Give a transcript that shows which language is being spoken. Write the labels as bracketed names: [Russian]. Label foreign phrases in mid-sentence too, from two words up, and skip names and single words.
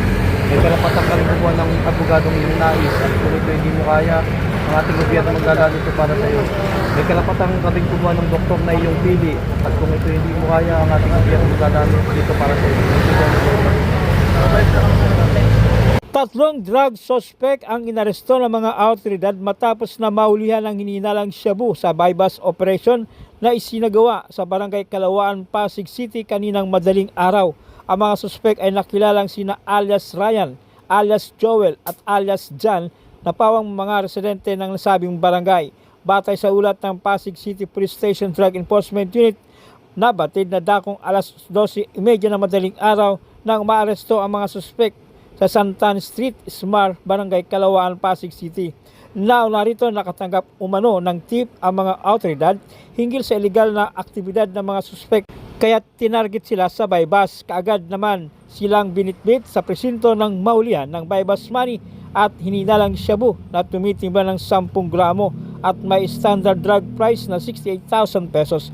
[Filipino] May karapatan ka rin kumuha ng abogadong iyong nais at kung ito hindi mo kaya, ang ating gobyerno maglalalo ito para sa iyo. May karapatan ka rin kumuha ng doktor na iyong pili at kung ito hindi mo kaya, ang ating gobyerno maglalalo dito para sa iyo. Tatlong [English] drug suspect [Filipino] ang inaresto ng mga awtoridad matapos na maulihan ang hininalang shabu sa [English] bypass operation [Filipino] na isinagawa sa Barangay Kalawaan, Pasig City kaninang madaling araw. Ang mga suspect ay nakilalang sina alias Ryan, alias Joel at alias John na pawang mga residente ng nasabing barangay. Batay sa ulat ng Pasig City Police Station Drug Enforcement Unit, nabatid na dakong alas 12:30 ng madaling araw nang maaresto ang mga suspect sa Santan Street, Smar, Barangay Kalawaan, Pasig City. Narito nakatanggap umano ng tip ang mga awtoridad hinggil sa illegal na aktibidad ng mga suspect, kaya tinarget sila sa [English] bypass. [Filipino] Kaagad naman silang binitbit sa presinto ng maulihan ng [English] bypass money [Filipino] at hininalang shabu na tumitimbang ng 10 gramo at may [English] standard drug price [Filipino] na 68,000 pesos.